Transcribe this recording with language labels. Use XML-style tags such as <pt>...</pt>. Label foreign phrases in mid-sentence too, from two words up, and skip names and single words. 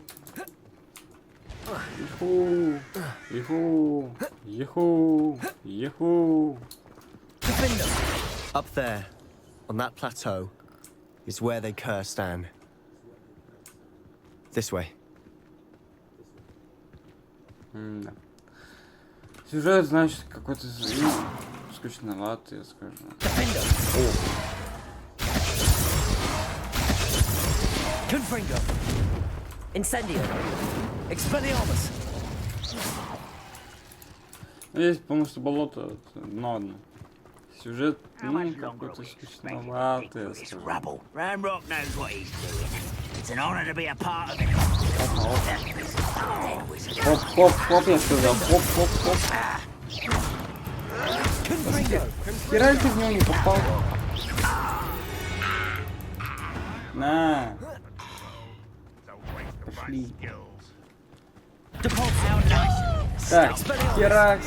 <en>Иху, иху, иху, иху. Up there, on that plateau, is where they cursed Anne. This way.</en> <ru>Да. Сюжет, значит, какой-то скучноватый, я скажу.</ru> <la>Confringo! Incendio! Expelliarmus!</la> <ru>Здесь, потому что болото, дно одно. Сюжет, ну, какой-то скучноватый, я скажу.</ru> <en>Rubble. Ranrock knows what he's doing. It's an honor to be a part of it.</en> <ru>Хоп, хоп, хоп, я сказал, хоп, хоп, хоп. Хера ты в него не попал. На. Пошли. Так, херакс.</ru>